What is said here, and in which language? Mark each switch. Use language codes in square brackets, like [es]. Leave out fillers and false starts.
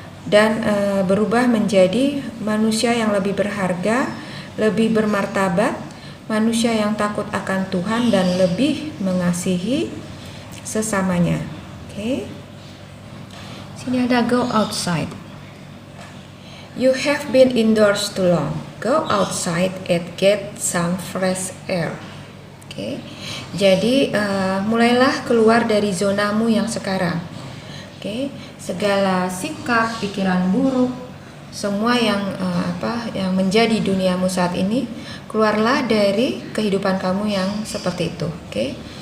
[id] Dan berubah menjadi manusia yang lebih berharga, lebih bermartabat, manusia yang takut akan Tuhan dan lebih mengasihi sesamanya. Oke. Sini ada [en] go outside. You have been indoors too long. Go outside and get some fresh air. [id] Oke. Jadi mulailah keluar dari zonamu yang sekarang. Oke. Segala sikap, pikiran buruk, semua yang menjadi duniamu saat ini, keluarlah dari kehidupan kamu yang seperti itu. Oke.